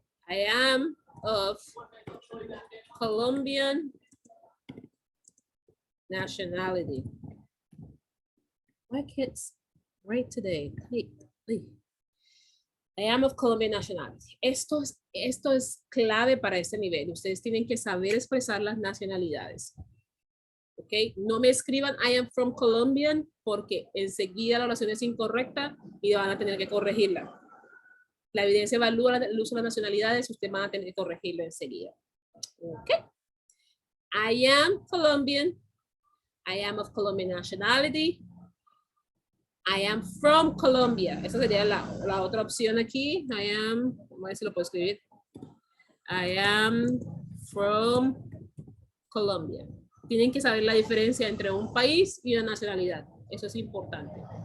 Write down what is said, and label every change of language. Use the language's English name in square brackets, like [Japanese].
[English] I am of Colombian nationality. Why can't write today? I am of Colombian nationality. [Spanish] Esto es clave para este nivel. Ustedes tienen que saber expresar las nacionalidades. ¿Ok? No me escriban [English] I am from Colombian [Spanish] porque enseguida la oración es incorrecta y van a tener que corregirla. La evidencia evalúa el uso de las nacionalidades, ustedes van a tener que corregirlo enseguida. [English] ¿Ok? I am Colombian. I am of Colombian nationality. I am from Colombia. [Spanish] Esa sería la otra opción aquí. [English] I am, [Spanish] vamos a ver si lo puedo escribir. [English] I am from Colombia. [Spanish] Tienen que saber la diferencia entre un país y una nacionalidad. Eso es importante.